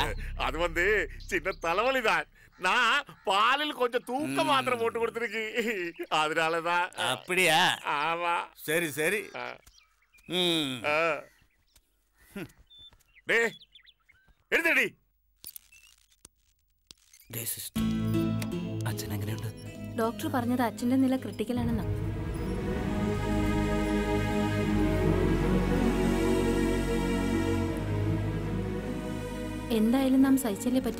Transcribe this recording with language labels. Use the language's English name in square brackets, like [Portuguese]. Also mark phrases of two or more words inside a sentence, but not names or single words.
[Tamil] அது சின்ன தலைவலிதான். நான் பாலில் கொஞ்சம் தூக்க மாத்திரை போட்டு கொடுத்துருக்கு, அதனாலதான். அப்படியா? ஆமா. சரி சரி. [Malayalam] എടുത്തടി. അച്ഛൻ എങ്ങനെയുണ്ട്? ഡോക്ടർ പറഞ്ഞത് അച്ഛന്റെ നില ക്രിട്ടിക്കലാണെന്നാ. എന്തായാലും നാം സഹിച്ചല്ലേ പറ്റൂ.